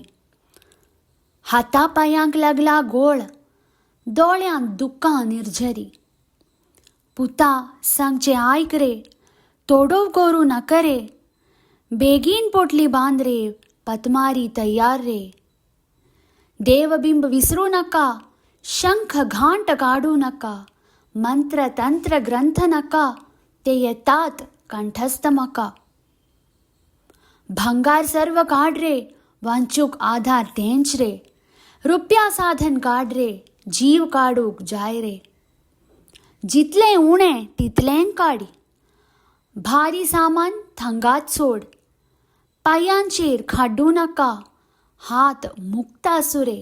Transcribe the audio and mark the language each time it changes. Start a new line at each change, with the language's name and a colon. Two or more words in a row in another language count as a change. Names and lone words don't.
Konkani: हाता पांयांक लागला गोळ, दोळ्यांत दुख्खां निर्झरी. पुता सांगचे आयक रे, तोडोव करूं नाका रे. बेगीन पोटली बांद रे, पतमारी तयार रे.
Marathi: देवबिंब विसरू नका, शंख घांट काढू नका. मंत्र तंत्र ग्रंथ नका, ते येतात कंठस्थ मका.
Konkani: भंगार सर्व काढ रे, वांचूक आधार तेंच रे. रुपया साधन काढ रे, जीव काडूक जाय रे. जितलें उणें तितलें काडी, भारी सामान थंगात सोड. पांयांचेर खाड्डू नका, हात मुक्त आसूं रे.